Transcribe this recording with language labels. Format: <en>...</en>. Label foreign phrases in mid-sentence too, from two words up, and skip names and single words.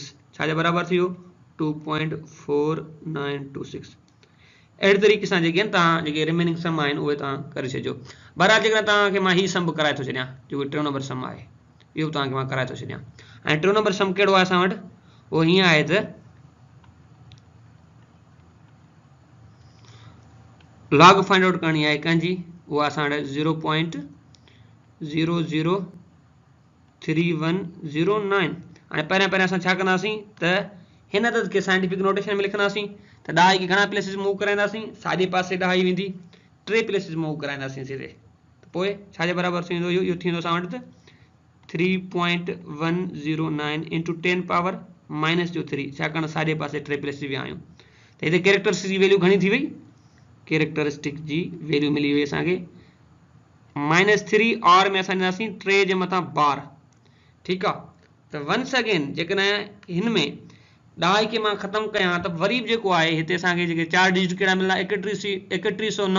<sd>छाजे बराबरि थी वियो, 2.4926। अहिड़े तरीक़े सां जेके आहिनि तव्हां जेके</sd> <en>remaining sum</en> <sd>आहिनि उहे तव्हां करे छॾियो। बहरहाल जेकर तव्हांखे मां हीउ सम बि कराए थो छॾियां, जेको 3 नंबर सम आहे, इहो तव्हांखे मां कराए थो छॾियां। ऐं 3 नंबर सम कहिड़ो आहे असां वटि, उहो हीअं आहे त लॉग</sd> <en>find out</en> <sd>करणी आहे कंहिंजी, उहा असां वटि 0.003109। हाणे पहिरियां असां छा कंदासीं त हिन अदद खे</sd> <en>scientific notation</en> <sd>में लिखंदासीं त ढाई खे घणा प्लेसिस मूव कराईंदासीं, साॼे पासे ढाई वेंदी, 3 प्लेसिस मूव कराईंदासीं सीधे। पोइ छाजे बराबरि थींदो, इहो थींदो असां वटि त 3.109</sd> <en>into 10 power minus</en> <sd>जो 3, छाकाणि साॼे पासे 3 प्लेसिस विया आहियूं। त हिते कैरेक्टरिस्टिक जी वैल्यू घणी थी वई, कैरेक्टरिस्टिक जी वैल्यू मिली वई असांखे -3 और में असां ॾींदासीं 3 जे मथां बार। ठीकु आहे। त</sd> <en>once again</en> <sd>जेकॾहिं हिन में ढाई खे मां ख़तमु कयां त वरी बि जेको आहे हिते असांखे जेके 4 डिजिट कहिड़ा मिलंदा, 3109।</sd>